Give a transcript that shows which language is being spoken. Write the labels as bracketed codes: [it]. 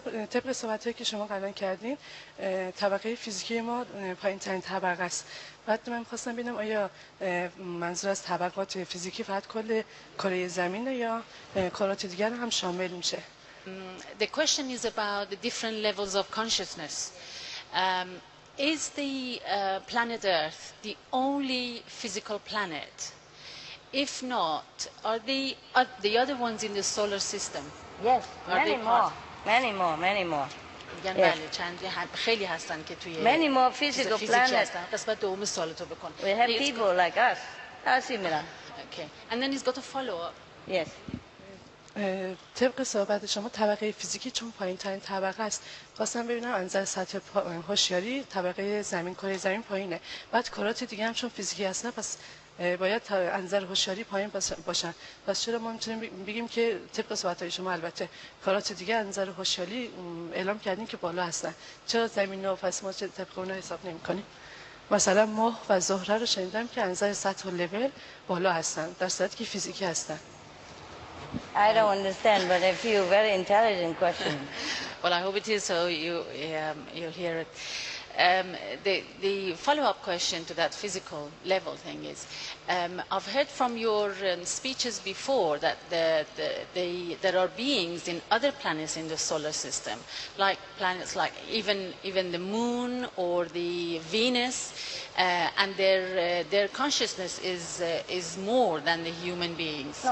[fa] طبق صحبت‌هایی که شما قبلا کردین، طبقه فیزیکی ما پایین‌ترین طبقه است. بعد من می‌خواستم ببینم آیا منظور از طبقات فیزیکی فقط کل کره زمینه یا کرات دیگر هم شامل میشه؟ [en] The question is about the different levels of consciousness. Is the planet Earth the only physical planet? If not, are the other ones in the solar system? Yes, many more. [fa] میگن بله خیلی هستن که توی [en] many more physical planets. [fa] قسمت دوم سوالتو بکن. [en] We have people like us. Similar. Okay. And then he's got a follow-up. Yes. [fa] طبق صحبت شما طبقه فیزیکی چون پایین ترین طبقه است، خواستم ببینم از نظر سطح هوشیاری طبقه زمین کره زمین پایینه، بعد کرات دیگه هم چون فیزیکی هستن پس باید تا انظر هوشیاری پایین باشن. پس چرا ما میتونیم بگیم که طبق صحبت‌های شما البته کارات دیگه انظر هوشیاری اعلام کردین که بالا هستن، چرا زمین و پس ما طبق اونها حساب نمی‌کنیم؟ مثلا ماه و زهره رو شنیدم که انظر سطح و لول بالا هستن در صورتی که فیزیکی هستن. [en] I don't understand, but I feel very intelligent question. Well, I hope it is, so you'll hear it. The follow-up question to that physical level thing is, I've heard from your speeches before that there are beings in other planets in the solar system, like planets like even the moon or the Venus, and their consciousness is more than the human beings.